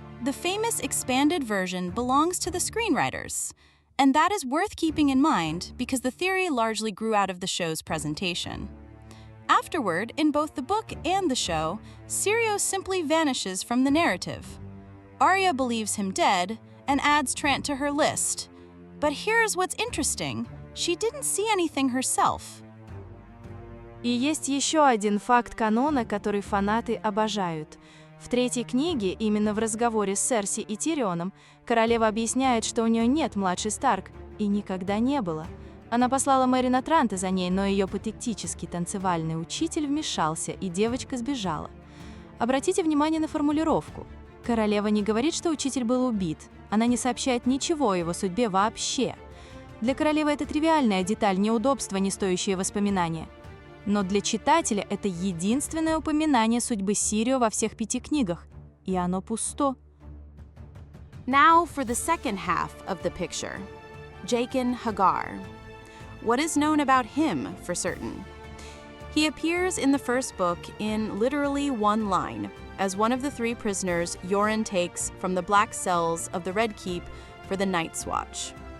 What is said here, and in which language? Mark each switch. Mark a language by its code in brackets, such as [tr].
[en] The famous expanded version belongs to the screenwriters, and that is worth keeping in mind because the theory largely grew out of the show's presentation. Afterward, in both the book and the show, SYRIO simply vanishes from the narrative. Arya believes him dead and adds Trant to her list. But here's what's interesting. She didn't see anything herself. [ru] И есть еще один факт канона, который фанаты обожают. В третьей книге, именно в разговоре с Серси и Тирионом, королева объясняет, что у нее нет младшей Старк, и никогда не было. Она послала Мэрина Транта за ней, но ее патетический танцевальный учитель вмешался, и девочка сбежала. Обратите внимание на формулировку. Королева не говорит, что учитель был убит. Она не сообщает ничего о его судьбе вообще. Для королевы это тривиальная деталь, неудобства, не стоящие воспоминания. Но для читателя это единственное упоминание судьбы SYRIO во всех 5 книгах, и оно пусто. [en] Now for the second half of the picture. Jaqen H'ghar. What is known about him for certain? He appears in the first book in literally one line, as one of the 3 prisoners Yoren takes from the black cells of the Red Keep for the Night's Watch.